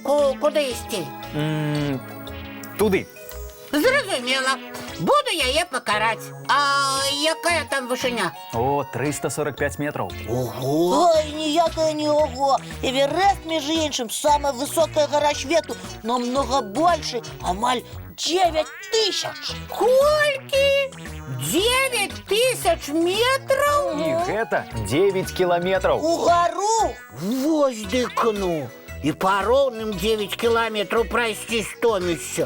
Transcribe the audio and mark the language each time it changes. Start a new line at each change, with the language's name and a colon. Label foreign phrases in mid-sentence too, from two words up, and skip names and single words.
Belarusian: Куды ісці? Туды. Зразумела. Буду яе пакараць. А якая там вышыня?
Russian: О, 345 метров. Ого!
Belarusian: Ой, ніякая не ого. Эверест, між іншым, самая высокая гора свету,
Russian: но много больше,
Belarusian: амаль 9000. Колькі? 9000 метраў? І гэта 9 кіламетраў. У гару? Вось дыкну. І па роўным 9 кіламетраў прайсці стомішся.